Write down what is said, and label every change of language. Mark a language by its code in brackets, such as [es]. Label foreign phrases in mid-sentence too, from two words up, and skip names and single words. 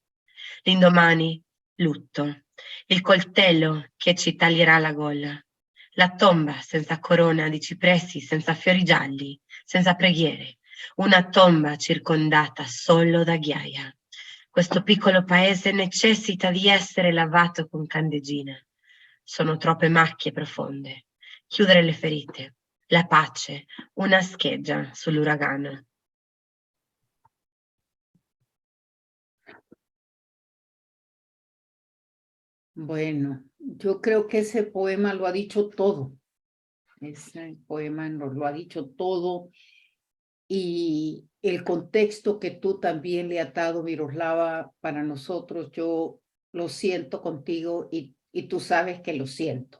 [it] L'indomani, lutto, il coltello che ci taglierà la gola, la tomba senza corona di cipressi, senza fiori gialli, senza preghiere, una tomba circondata solo da ghiaia. Questo piccolo paese necessita di essere lavato con candeggina. Sono troppe macchie profonde. Chiudere le ferite. La pace, una scheggia sull'uragano. [es] Bueno, yo creo que ese poema lo ha dicho todo. Ese poema nos lo ha dicho todo. Y el contexto que tú también le has dado, Miroslava, para nosotros, yo lo siento contigo y tú sabes que lo siento.